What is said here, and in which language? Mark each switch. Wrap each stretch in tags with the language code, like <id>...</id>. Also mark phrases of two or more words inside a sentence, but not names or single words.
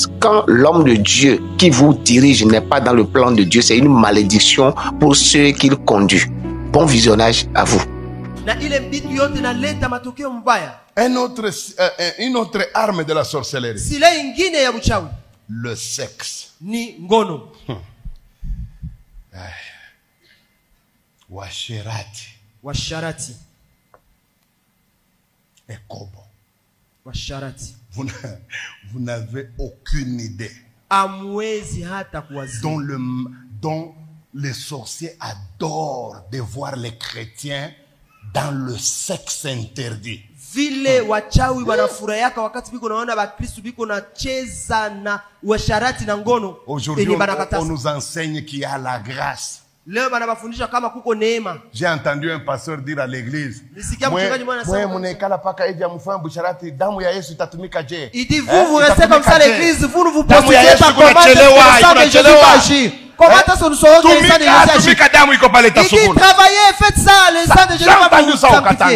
<fr>Quand l'homme de Dieu qui vous dirige n'est pas dans le plan de Dieu, c'est une malédiction pour ceux qu'il conduit. Bon visionnage à vous. Une autre arme de la sorcellerie. Le sexe.</fr> <sw>Ni ngono. Washarati. Ekobo. Washarati.</sw> <fr>Vous n'avez aucune idée.</fr> <sw>Amwezi hata kuwazia.</sw> <fr>Dont les sorciers adorent de voir les chrétiens dans le sexe interdit.</fr> <sw>Vile wachawi wanafurahia wakati biko naona bakristo biko na cheza na washarati na ngono.</sw> <fr>Aujourd'hui on nous enseigne qu'il y a la grâce.</fr> <sw>Leo banabafundisha kama kuko neema.</sw> <fr>J'ai entendu un pasteur dire à l'église, il dit vous restez comme ça à l'église, vous ne vous prostituez pas comment que Jésus va agir. Comment est-ce que nous saurons que le sang de Jésus agit? Il dit travaillez, faites ça, le sang de Jésus va vous sanctifier.</fr>